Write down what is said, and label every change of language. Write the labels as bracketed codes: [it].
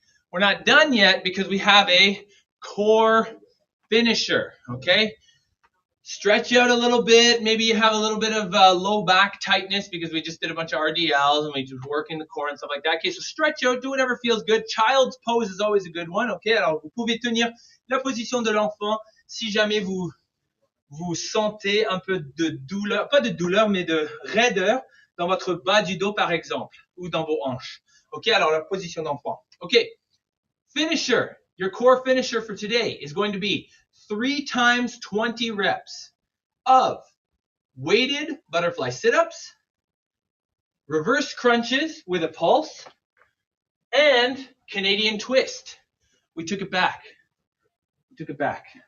[en] We're not done yet because we have a core finisher, okay? Stretch out a little bit. Maybe you have a little bit of low back tightness because we just did a bunch of RDLs and we just working the core and stuff like that. Okay, so stretch out, do whatever feels good. Child's pose is always a good one, okay? [fr] Alors, vous pouvez tenir la position de l'enfant si jamais vous sentez un peu de douleur, pas de douleur, mais de raideur dans votre bas du dos, par exemple, ou dans vos hanches. Ok, alors la position d'enfant. [en] Ok, finisher, your core finisher for today is going to be 3 times 20 reps of weighted butterfly sit-ups, reverse crunches with a pulse, and Canadian twist. We took it back. We took it back.